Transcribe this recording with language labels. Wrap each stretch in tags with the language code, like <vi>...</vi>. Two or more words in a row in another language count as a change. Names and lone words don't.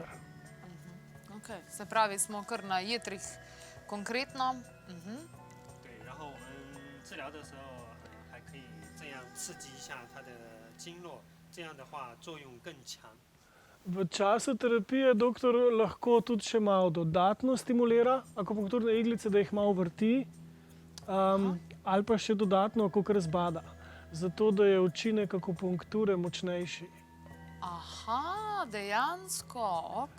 <sl>Okay. Se pravi, smo kar na jetrih konkretno.</sl> <zh>对，然后我们治疗的时候，还可以这样刺激一下它的经络，这样的话作用更强。</zh> <sl>V času terapije doktor lahko tudi še malo dodatno stimulira akupunkturne iglice, da jih malo vrti, ali pa še dodatno, kakor zbada, zato da je učinek akupunkture močnejši. Aha, dejansko, ok.</sl>